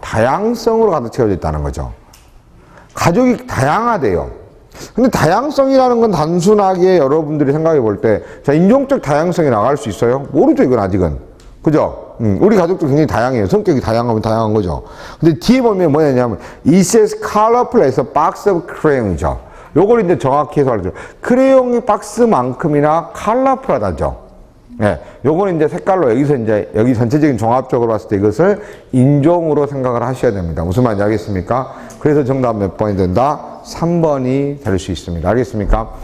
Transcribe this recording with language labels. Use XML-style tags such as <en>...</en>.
<ko>다양성으로 가득 채워져 있다는 거죠. 가족이 다양하대요. 근데 다양성이라는 건 단순하게 여러분들이 생각해 볼 때, 자, 인종적 다양성이 나갈 수 있어요? 모르죠, 이건 아직은. 그죠? 우리 가족도 굉장히 다양해요. 성격이 다양하면 다양한 거죠. 근데 뒤에 보면 뭐냐면,</ko> <en>it says colorful as a box of crayon이죠.</en> <ko>요걸 이제 정확히 해석하죠. 크레용이 박스만큼이나 컬러풀하다죠. 예, 요거는 이제 색깔로 여기서 이제 여기 전체적인 종합적으로 봤을 때 이것을 인종으로 생각을 하셔야 됩니다. 무슨 말인지 알겠습니까? 그래서 정답 몇 번이 된다? 3번이 될 수 있습니다. 알겠습니까?</ko>